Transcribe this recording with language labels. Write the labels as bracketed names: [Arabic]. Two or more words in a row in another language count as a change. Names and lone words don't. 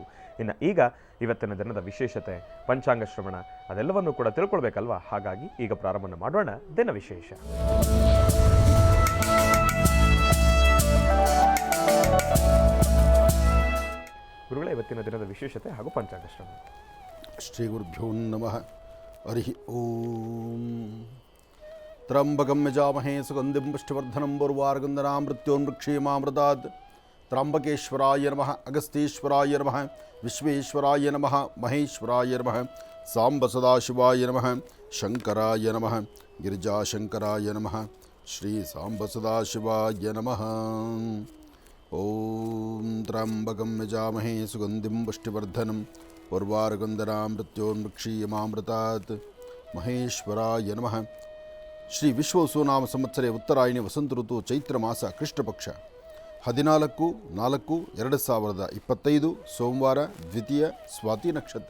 [Kannada] ಇನ್ನು ಈಗ ಇವತ್ತಿನ ದಿನದ ವಿಶೇಷತೆ, ಪಂಚಾಂಗ ಶ್ರವಣ, ಅದೆಲ್ಲವನ್ನೂ ಕೂಡ ತಿಳ್ಕೊಳ್ಬೇಕಲ್ವಾ? ಹಾಗಾಗಿ ಈಗ ಪ್ರಾರಂಭ ಮಾಡೋಣ ದಿನ ವಿಶೇಷ. ಗುರುಗಳೇ, ಇವತ್ತಿನ ದಿನದ ವಿಶೇಷತೆ ಹಾಗೂ ಪಂಚಾಂಗ ಶ್ರವಣ. [Sanskrit] ಶ್ರೀ ಗುರುಭ್ಯೋ ನಮಃ. ಹರಿ ಓಂ. ತ್ರಂಬಕಂ ಯಜಾಮಹೇ ಸುಗಂಧಿಂ ಪುಷ್ಟಿವರ್ಧನಂ ಉರ್ವಾರುಗಂಧನಾಮೃತ್ಯೋನ್ಮೃಕ್ಷೀಮಾಮೃತಾತ್. ತ್ರಂಬಕೇಶ್ವರಾಯ ನಮಃ, ಅಗಸ್ತೀಶ್ವರಾಯ ನಮಃ, ವಿಶ್ವೇಶ್ವರಾಯ ನಮಃ, ಮಹೇಶ್ವರಾಯ ನಮಃ, ಸಾಂಬ ಸದಾಶಿವಾಯ ನಮಃ, ಶಂಕರಾಯ ನಮಃ, ಗಿರಿಜಾಶಂಕರಾಯ ನಮಃ, ಶ್ರೀ ಸಾಂಬ ಸದಾಶಿವಾಯ ನಮಃ. ಓಂ ತ್ರಂಬಕಂ ಯಜಾಮಹೇ ಸುಗಂಧಿಂ ಪುಷ್ಟಿವರ್ಧನಂ ಉರ್ವಾರುಗಂಧನಾಮೃತ್ಯೋನ್ಮೃಕ್ಷೀಮಾಮೃತಾತ್. ಮಹೇಶ್ವರಾಯ ನಮಃ. ಶ್ರೀ ವಿಶ್ವವಸುನಾಮ ಸಂವತ್ಸರೆ ಉತ್ತರಾಯಣಿ ವಸಂತ ಋತು ಚೈತ್ರ ಮಾಸ ಕೃಷ್ಣ ಪಕ್ಷ 14/4/2025 ಸೋಮವಾರ, ದ್ವಿತೀಯ ಸ್ವಾತಿ ನಕ್ಷತ್ರ.